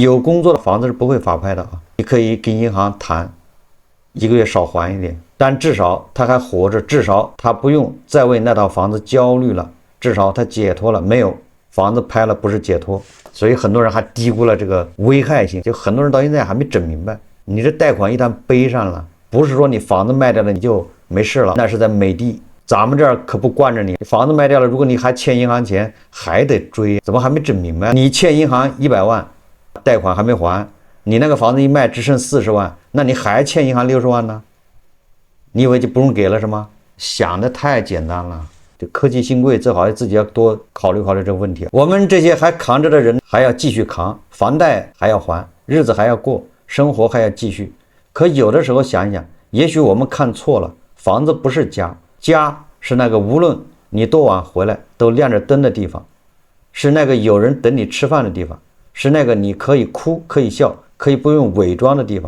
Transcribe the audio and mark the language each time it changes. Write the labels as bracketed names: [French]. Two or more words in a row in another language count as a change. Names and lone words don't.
[Chinese] 有工作的房子是不會法拍的啊！你可以跟銀行談1個月少還一點，但至少他還活着，至少他不用再為那套房子焦慮了，至少他解脫了。沒有房子拍了不是解脫，所以很多人還低估了這個危害性，就很多人到現在還沒整明白，你這貸款一旦背上了，不是說你房子賣掉了你就沒事了，那是在美的。咱們這兒可不慣着你，房子賣掉了，如果你還欠銀行錢，還得追，怎麼還沒整明白？你欠銀行100萬，貸款還沒還，你那個房子一賣只剩40萬，那你還欠銀行60萬呢？你以為就不用給了是嗎？想的太簡單了。這科技新貴最好自己要多考慮考慮這個問題。我們這些還扛着的人還要繼續扛，房貸還要還，日子還要過，生活還要繼續。可有的時候想想，也許我們看錯了，房子不是家。家是那個無論你多晚回來都亮着燈的地方，是那個有人等你吃飯的地方，是那個你可以哭可以笑可以不用偽裝的地方。